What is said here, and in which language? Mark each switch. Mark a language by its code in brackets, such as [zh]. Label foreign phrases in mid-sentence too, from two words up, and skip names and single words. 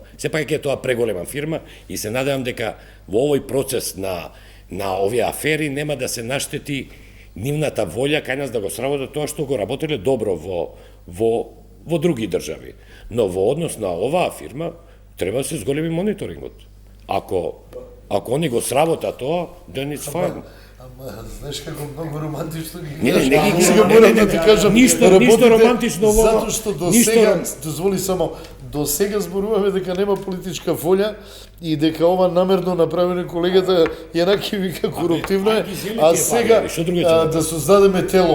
[mk] Сепак е тоа преголема фирма и се надевам дека во овој процес на овие афери нема да се наштети нивната волја кај нас да го сработат тоа што го работеле добро во други држави. Но во однос на оваа фирма треба да се зголеми мониторингот. Ако они го сработат тоа, [en] then it's fine. [mk] Знаеш како многу романтично ги Не, кажеш. не ги Сега кажам, морам не, да не, ти не, кажам, ништо работите романтично во ова. Затоа што до Ништо сега, дозволи само, до сега зборуваме дека нема политичка волја и дека ова намерно направено колегата Јанаки вика коруптивно е, а сега да создадеме тело.